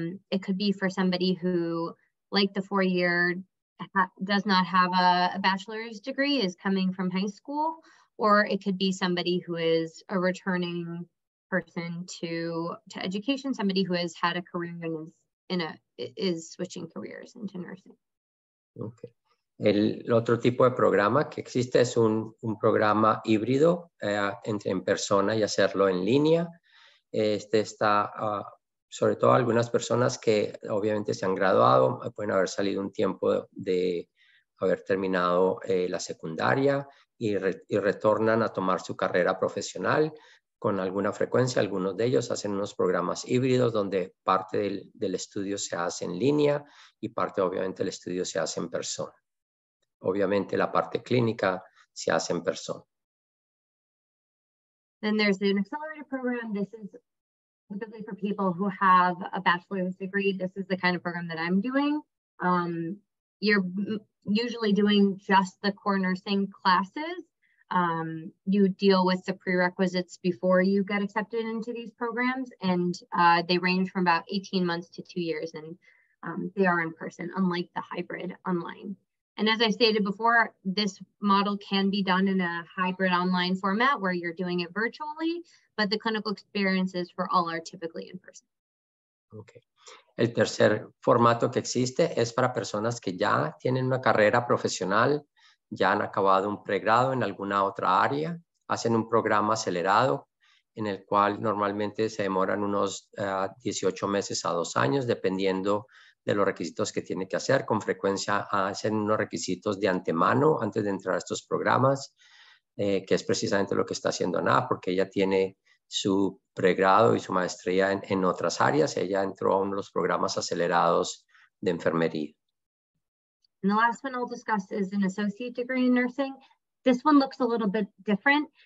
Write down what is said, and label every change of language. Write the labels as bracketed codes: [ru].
[en] It could be for somebody who, like the 4-year, does not have a bachelor's degree, is coming from high school, or it could be somebody who is a returning person to education, somebody who has had a career and is switching careers into nursing. Okay. [es] El otro tipo de programa que existe es un programa híbrido en persona y hacerlo en línea. Está, sobre todo algunas personas que obviamente se han graduado, pueden haber salido un tiempo de haber terminado la secundaria y retornan a tomar su carrera profesional con alguna frecuencia. Algunos de ellos hacen unos programas híbridos donde parte del estudio se hace en línea y parte obviamente del estudio se hace en persona. Obviamente la parte clínica se hace en persona. [en] Then there's an accelerated program. This is typically for people who have a bachelor's degree. This is the kind of program that I'm doing. You're usually doing just the core nursing classes. You deal with the prerequisites before you get accepted into these programs, and they range from about 18 months to 2 years, and they are in person, unlike the hybrid online. And as I stated before, this model can be done in a hybrid online format where you're doing it virtually, but the clinical experiences for all are typically in person. Okay. [es] El tercer formato que existe es para personas que ya tienen una carrera profesional, ya han acabado un pregrado en alguna otra área, hacen un programa acelerado en el cual normalmente se demoran unos 18 meses a 2 años, dependiendo de los requisitos que tiene que hacer. Con frecuencia hacen unos requisitos de antemano antes de entrar a estos programas, que es precisamente lo que está haciendo Ana, porque ella tiene su pregrado y su maestría en otras áreas. Ella entró a uno de los programas acelerados de enfermería. [en] And the last one I'll discuss is an associate degree in nursing. This one looks a little bit different.